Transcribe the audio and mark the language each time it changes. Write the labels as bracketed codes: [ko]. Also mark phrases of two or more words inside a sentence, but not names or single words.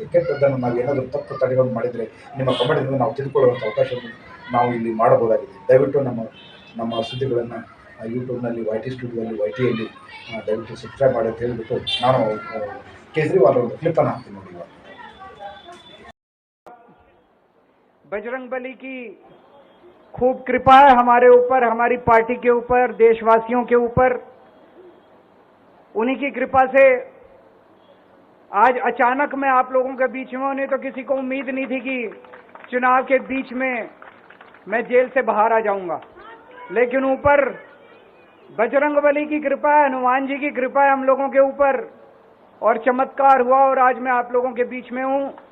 [kn] ಕೆಟ್ಟದ್ದನ್ನು ನಾವು ಏನಾದರೂ ತಪ್ಪು ತಡೆಗಳನ್ನು ಮಾಡಿದರೆ ನಿಮ್ಮ ಕಮೆಂಟ್ನಿಂದ ನಾವು ತಿಳ್ಕೊಳ್ಳುವಂಥ ಅವಕಾಶವನ್ನು ನಾವು ಇಲ್ಲಿ ಮಾಡಬಹುದಾಗಿದೆ. ದಯವಿಟ್ಟು ನಮ್ಮ ಸುದ್ದಿಗಳನ್ನು ಯೂಟ್ಯೂಬ್ನಲ್ಲಿ YT ಸ್ಟುಡಿಯೋದಲ್ಲಿ YTಯಲ್ಲಿ ದಯವಿಟ್ಟು ಸಬ್ಸ್ಕ್ರೈಬ್ ಮಾಡಿ ಅಂತ ಹೇಳಿಬಿಟ್ಟು ನಾನು ಕೇಜ್ರಿವಾಲ್ ಒಂದು ಕ್ಲಿಪ್ಪನ್ನು ಹಾಕ್ತೀನಿ ನೋಡಿ. [hi] बजरंगबली की खूब कृपा है हमारे ऊपर, हमारी पार्टी के ऊपर, देशवासियों के ऊपर। उन्हीं की कृपा से आज अचानक मैं आप लोगों के बीच में हूं। नहीं तो किसी को उम्मीद नहीं थी कि चुनाव के बीच में मैं जेल से बाहर आ जाऊंगा, लेकिन ऊपर बजरंगबली की कृपा है, हनुमान जी की कृपा है हम लोगों के ऊपर, और चमत्कार हुआ और आज मैं आप लोगों के बीच में हूं।